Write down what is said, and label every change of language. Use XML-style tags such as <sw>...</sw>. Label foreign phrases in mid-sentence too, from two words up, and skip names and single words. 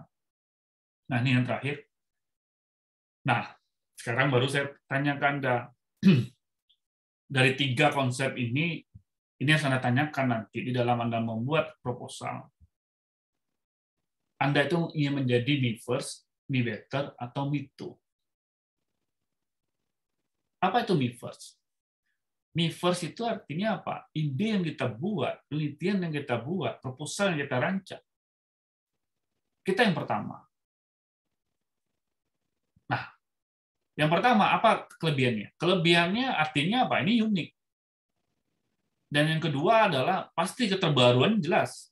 <id>Nah, ini yang terakhir. Nah, sekarang baru saya tanya ke Anda. Dari 3 konsep ini yang saya tanyakan nanti di dalam Anda membuat proposal. Anda itu ingin menjadi</id> <en>me first, me better,</en> <id>atau</id> <en>me too?</en> <id>Apa itu</id> <en>me first? Me first</en> <id>itu artinya apa? Ide yang kita buat, penelitian yang kita buat, proposal yang kita rancang. Kita yang pertama. Nah, yang pertama, apa kelebihannya? Kelebihannya artinya apa? Ini unik. Dan yang kedua adalah pasti keterbaruan jelas.</id>